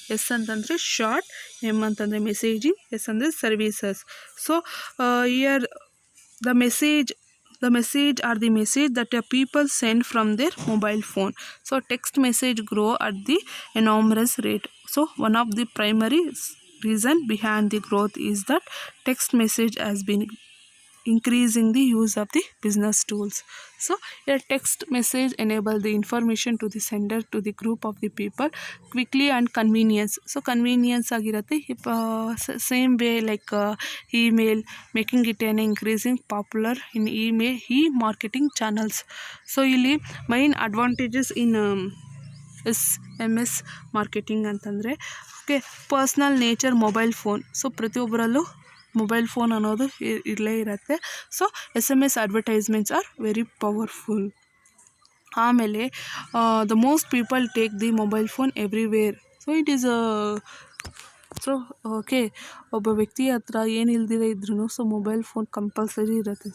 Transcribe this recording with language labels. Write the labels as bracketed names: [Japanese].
[Kannada] S ಅಂತಂದರೆ short, M ಅಂತಂದರೆ messaging, S ಅಂದರೆ services. [English] So here the message or the message that people send from their mobile phone. So text message grow at the enormous rate. So one of the primary reason behind the growth is that text message has been increasing the use of the business tools. So a text message enable the information to the sender to the group of the people quickly and convenience. So convenience ಆಗಿರುತ್ತೆ. Same way like email, making it an increasing popular in email e-marketing channels. So ಇಲ್ಲಿ main advantages in SMS marketing ಅಂತಂದರೆ okay. Personal nature mobile phone. [Kannada] So ಪ್ರತಿಯೊಬ್ಬರಲ್ಲೂ mobile phone ಅನ್ನೋದು ಇರಲೇ ಇರುತ್ತೆ. [English] So SMS advertisements are very powerful. ಆಮೇಲೆ the most people take the mobile phone everywhere. So it is so okay, [Kannada] ಒಬ್ಬ ವ್ಯಕ್ತಿ ಹತ್ರ ಏನು ಇಲ್ದಿರ ಇದ್ರೂ ಸೊ ಮೊಬೈಲ್ ಫೋನ್ ಕಂಪಲ್ಸರಿ ಇರುತ್ತೆ.